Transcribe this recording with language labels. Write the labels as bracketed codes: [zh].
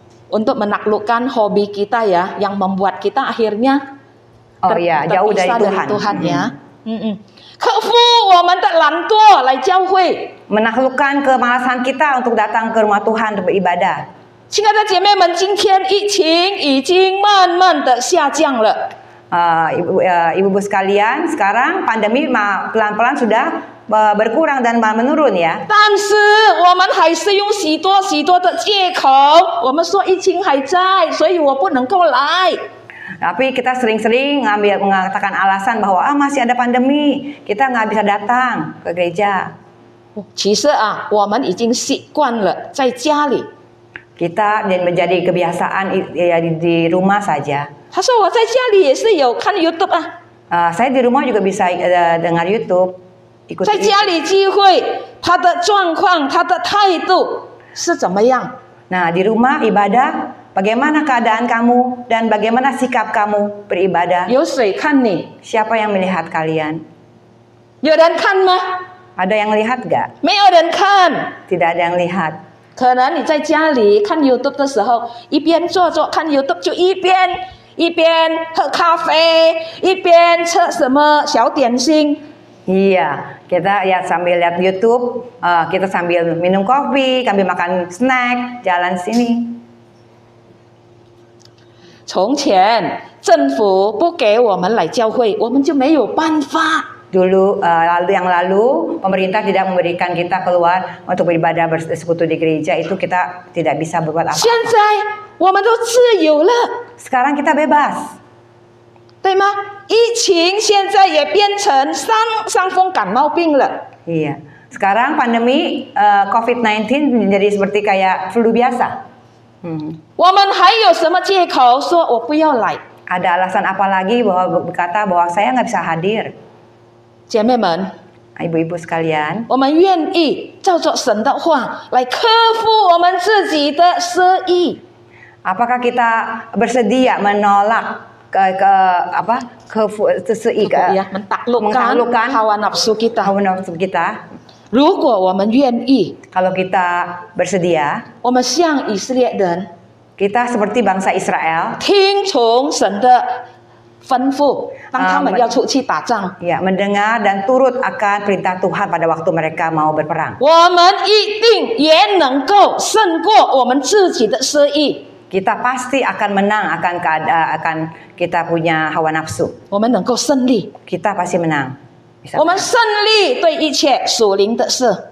[id] untuk menaklukkan hobi kita ya, yang membuat kita akhirnya jauh dari terpisah Tuhan. ya. [zh] 克服我们的懒惰来教会。 [id] Menaklukkan kemalasan kita untuk datang ke rumah Tuhan untuk beribadah. [zh] 亲爱的姐妹们，今天疫情已经慢慢的下降了。 [id] Ibu-ibu sekalian, sekarang pandemi pelan-pelan sudah berkurang dan menurun ya. [zh] 但是我们还是用许多的借口，我们说疫情还在，所以我不能够来。 [id] Tapi kita sering-sering mengatakan alasan bahwa masih ada pandemi, kita nggak bisa datang ke gereja. [zh] 其实啊，我们已经习惯了在家里。 [id] Kita menjadi kebiasaan di rumah saja. [zh] 他说我在家里也是有看 YouTube 啊， [id] Saya di rumah juga bisa dengar YouTube, [zh] 在 [id] ikuti [zh] 家里聚会，他的状况、他的态度是怎么样？ [id] Nah, di rumah ibadah, bagaimana keadaan kamu dan bagaimana sikap kamu beribadah? [zh] 有谁看你？ [id] Siapa yang melihat kalian? [zh] 有人看吗？ [id] Ada yang lihat gak? [zh] 没有人看。 [id] Tidak ada yang lihat. [zh] 可能你在家里看 YouTube 的时候，一边坐看 YouTube， 就一边喝咖啡，一边吃什么小点心。 [id] Iya, kita ya sambil lihat YouTube, kita sambil minum kopi, sambil makan snack, jalan sini. [zh] 从前政府不给我们来教会，我们就没有办法。 [id] Dulu yang lalu pemerintah tidak memberikan kita keluar untuk beribadah bersekutu di gereja, itu kita tidak bisa berbuat [zh] 现 [id] apa-apa. [zh] 在我们都自由了， [id] Sekarang kita bebas. [zh] 对吗？疫情现在也变成伤风感冒病了。 [id] Iya. Sekarang pandemi COVID-19 menjadi seperti kayak flu biasa. [zh] 我们还有什么借口说我不要来？ [id] Ada alasan apa lagi bahwa berkata bahwa saya nggak bisa hadir? [zh] 姐妹们， [id] Ibu-ibu sekalian, [zh] 我们愿意照着神的话来克服我们自己的失意。 [id] apakah kita bersedia menolak ya, mentaklukkan hawa nafsu kita. hawa nafsu kita? [zh] 如果我们愿意， [id] Kalau kita bersedia, [zh] 我们像以色列人 [id] kita seperti bangsa Israel, [zh] 听从神的吩咐，当他们要出去打仗， [id] ya, mendengar dan turut akan perintah Tuhan pada waktu mereka mau berperang. [zh] 我们一定也能够胜过我们自己的失意。 [id] Kita pasti akan menang akan kita punya hawa nafsu. [zh] 我们能够胜利， [id] Kita pasti menang. Bisa [zh] 我们胜利对一切属灵的事。